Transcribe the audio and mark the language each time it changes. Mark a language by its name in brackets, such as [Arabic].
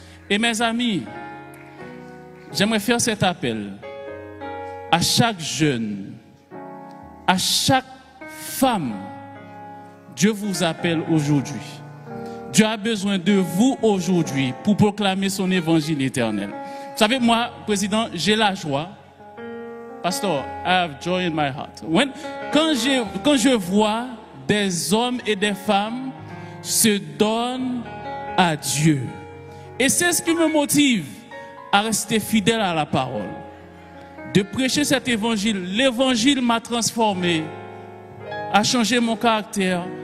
[French] Et mes amis, j'aimerais faire cet appel à chaque jeune, à chaque femme. Dieu vous appelle aujourd'hui. Dieu a besoin de vous aujourd'hui pour proclamer son évangile éternel. Vous savez, moi, président, j'ai la joie. [English] Pastor, I have joy in my heart. [French] Quand je vois des hommes et des femmes se donnent à Dieu. Et c'est ce qui me motive à rester fidèle à la parole. De prêcher cet évangile. L'évangile m'a transformé, a changé mon caractère.